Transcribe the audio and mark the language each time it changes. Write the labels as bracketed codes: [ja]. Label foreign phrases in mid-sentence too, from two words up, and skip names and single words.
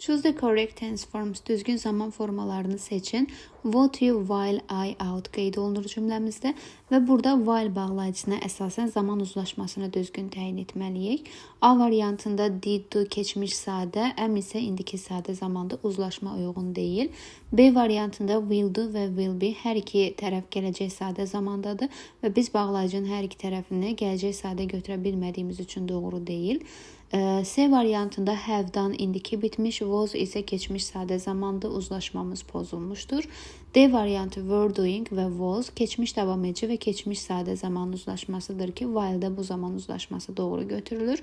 [en] Choose the correct tense forms. [az] Düzgün zaman formalarını seçin. [en] What you while I out [az] qeyd olunur cümləmizdə və burada while bağlayıcısına əsasən zaman uzlaşmasını düzgün təyin etməliyik. A variantında [en] did, do [az] keçmiş sadə, am isə indiki sadə zamanda uzlaşma uyğun deyil. B variantında [en] will do [az] və [en] will be [az] hər iki tərəf gələcək sadə zamandadır və biz bağlayıcının hər iki tərəfini gələcək sadə götürə bilmədiyimiz üçün doğru deyil. C variantında [en] have done [az] indiki bitmiş, was isə keçmiş sadə zamanda uzlaşmamız pozulmuşdur. D variantı [en] were doing [az] və was keçmiş davam edici və keçmiş sadə zaman uzlaşmasıdır ki, while-da bu zaman uzlaşması doğru götürülür.